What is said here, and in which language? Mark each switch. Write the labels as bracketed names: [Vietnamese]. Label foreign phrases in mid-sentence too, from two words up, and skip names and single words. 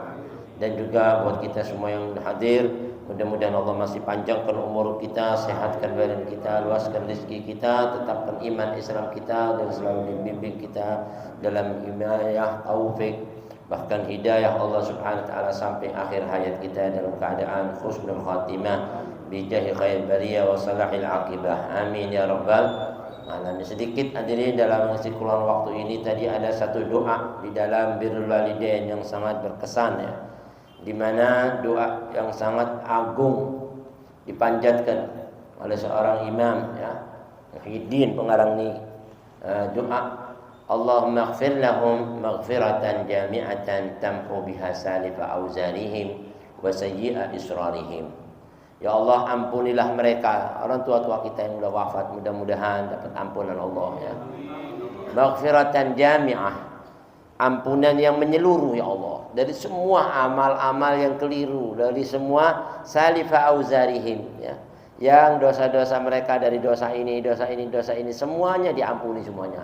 [Indonesian] Dan juga buat kita semua yang hadir, mudah-mudahan Allah masih panjangkan umur kita, sehatkan badan kita, luaskan rezeki kita, tetapkan iman Islam kita, dan selalu membimbing kita dalam hidayah, taufik, bahkan hidayah Allah [Arabic] سبحانه وتعالى [Indonesian] sampai akhir hayat kita dalam keadaan [Arabic] حسن الخاتمة بجاه خير البرية وصلاح العاقبة. آمين يا رب العالمين. [Indonesian] Sedikit hadirin, dalam mengisi kurang waktu ini tadi ada satu doa di dalam birrul walidain yang sangat berkesan, di mana doa yang sangat agung dipanjatkan oleh seorang imam, Muhyiddin pengarang ini, doa [Arabic] اللهم اغفر لهم مغفرة جامعة تمحو بها سالف أوزارهم وسيئ إصرارهم. [Indonesian] Ya Allah, ampunilah mereka, orang tua-tua kita yang sudah wafat, mudah-mudahan dapat ampunan Allah, [Arabic] مغفرة جامعة, [Indonesian] ampunan yang menyeluruh ya Allah, dari semua amal-amal yang keliru, dari semua [Arabic] سالف أوزارهم, [Indonesian] yang dosa-dosa mereka, dari dosa ini, semuanya diampuni semuanya.